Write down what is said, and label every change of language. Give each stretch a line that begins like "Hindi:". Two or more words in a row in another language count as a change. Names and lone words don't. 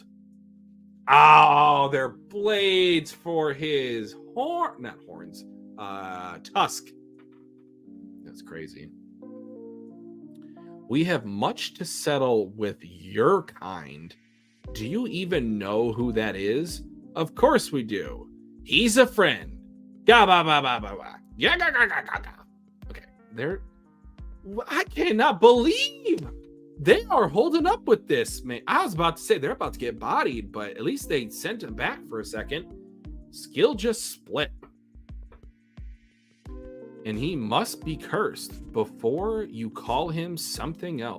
English: Oh, they're blades for his tusk. That's crazy. We have much to settle with your kind. Do you even know who that is? Of course we do. He's a friend. Ga ba ba ba ba ba. Yeah, ga ga ga ga ga. Okay, I cannot believe they are holding up with this, man. I was about to say they're about to get bodied, but at least they sent him back for a second. Skill just split. And he must be cursed before you call him something else.